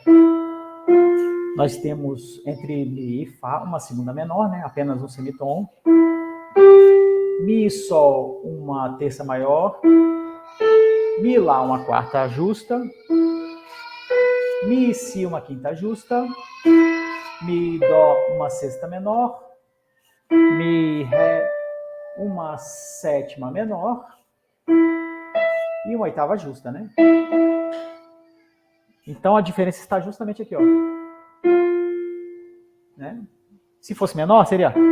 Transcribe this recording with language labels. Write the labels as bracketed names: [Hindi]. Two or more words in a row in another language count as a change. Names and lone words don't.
[Portuguese] Nós temos entre Mi e Fá uma segunda menor, né? Apenas um semitom. Mi e Sol, uma terça maior. Mi e Lá, uma quarta justa. Mi e Si, uma quinta justa. Mi e Dó, uma sexta menor. Mi e Ré, uma sétima menor. E uma oitava justa, né? Então a diferença está justamente aqui, ó. Né? Se fosse menor, seria...